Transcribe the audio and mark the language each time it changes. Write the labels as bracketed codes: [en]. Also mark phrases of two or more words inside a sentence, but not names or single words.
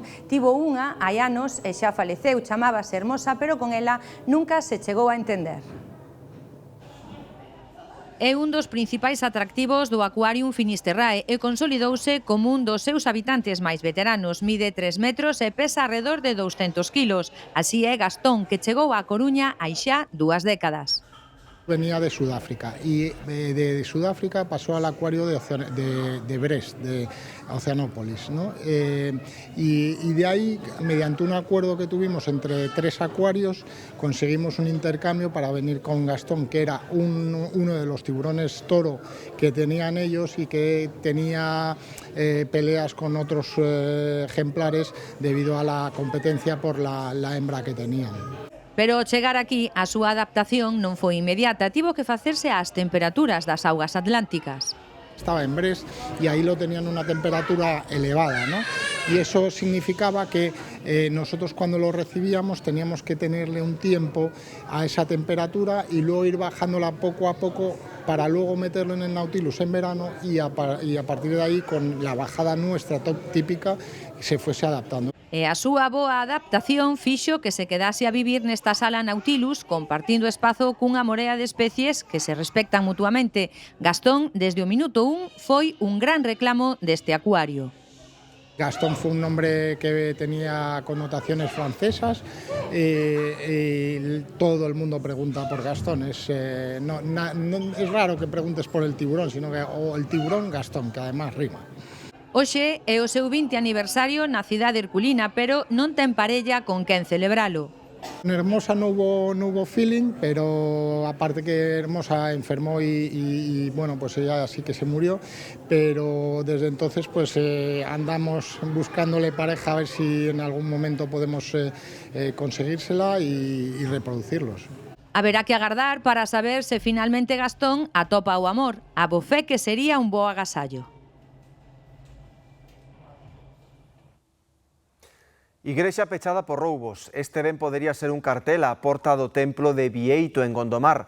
[gl] Tivo unha hai anos e xa faleceu, chamábase Hermosa, pero con ela nunca se chegou a entender. É un dos principais atractivos do Aquarium Finisterrae e consolidouse como un dos seus habitantes máis veteranos. Mide 3 metros e pesa alrededor de 200 kilos. Así é Gastón, que chegou á Coruña hai xa 2 décadas. [es] Venía de Sudáfrica y de Sudáfrica pasó al acuario de Brest, de Oceanópolis, ¿no? Y de ahí, mediante un acuerdo que tuvimos entre 3 acuarios, conseguimos un intercambio para venir con Gastón, que era uno de los tiburones toro que tenían ellos y que tenía peleas con otros ejemplares debido a la competencia por la hembra que tenían. [gl] Pero ao chegar aquí, a súa adaptación non foi inmediata, tivo que facerse ás temperaturas das augas atlánticas. [es] Estaba en Brest y ahí lo tenían una temperatura elevada, ¿no? Y eso significaba que nosotros cuando lo recibíamos teníamos que tenerle un tiempo a esa temperatura y luego ir bajándola poco a poco para luego meterlo en el Nautilus en verano y a partir de ahí, con la bajada nuestra típica, se fuese adaptando. [gl] E a súa boa adaptación fixo que se quedase a vivir nesta sala Nautilus compartindo espazo cunha morea de especies que se respectan mutuamente. Gastón, desde o minuto 1, foi un gran reclamo deste acuario. [es] Gastón fue un nombre que tenía connotaciones francesas y todo el mundo pregunta por Gastón. Es raro que preguntes por el tiburón, sino que o el tiburón Gastón, que además rima. [gl] Hoxe é o seu 20 aniversario na cidade herculina, pero non ten parella con quen celebralo. [es] En Hermosa no hubo feeling, pero aparte que Hermosa enfermó y bueno, pues ella sí que se murió, pero desde entonces pues andamos buscándole pareja a ver si en algún momento podemos conseguírsela y reproducirlos. [gl] Haberá que agardar para saber se finalmente Gastón atopa o amor. A bo fe que sería un bo agasallo. Igrexa pechada por roubos. Este ben podería ser un cartel á porta do templo de Bieito, en Gondomar.